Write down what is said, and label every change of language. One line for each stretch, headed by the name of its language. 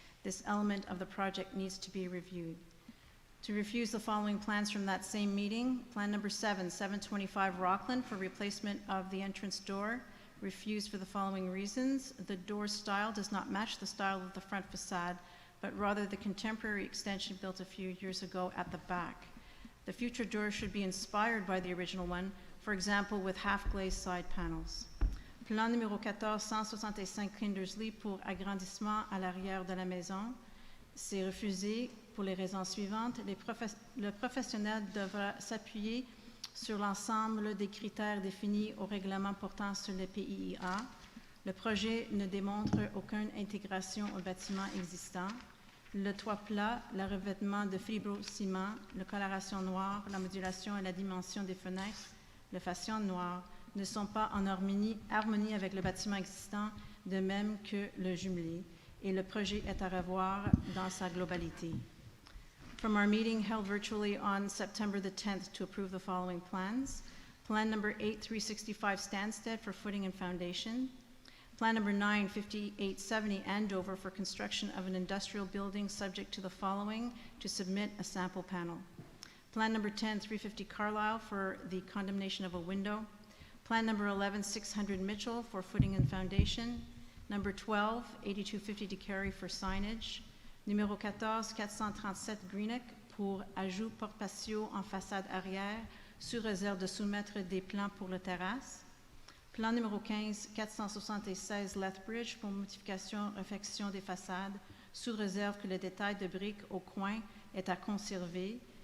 English: This element of the project needs to be reviewed. To refuse the following plans from that same meeting: Plan number 725 Rockland for replacement of the entrance door, refused for the following reasons. The door style does not match the style of the front facade, but rather the contemporary extension built a few years ago at the back. The future door should be inspired by the original one, for example, with half-glazed side panels.
French: Plan numéro 14, 165 Kindersley pour agrandissement à l'arrière de la maison. C'est refusé pour les raisons suivantes. Le professionnel devra s'appuyer sur l'ensemble des critères définis au règlement portant sur le PIIA. Le projet ne démontre aucune intégration au bâtiment existant. Le toit plat, le revêtement de fibro-ciment, la coloration noire, la modulation et la dimension des fenêtres, le fascia noir ne sont pas en harmonie avec le bâtiment existant, de même que le jumelé, et le projet est à revoir dans sa globalité.
English: From our meeting held virtually on September the 10th to approve the following plans: Plan number 8365 Stansted for footing and foundation. Plan number 95870 Andover for construction of an industrial building subject to the following: to submit a sample panel. Plan number 10350 Carlisle for the condemnation of a window. Plan number 11600 Mitchell for footing and foundation. Number 12, 8250 DeCarey for signage.
French: Numéro 14, 437 Greenock pour ajout porte-patio en façade arrière, sous réserve de soumettre des plans pour la terrasse. Plan numéro 15, 476 Lethbridge pour modification, réfection des façades, sous réserve que le détail de briques au coin est à conserver.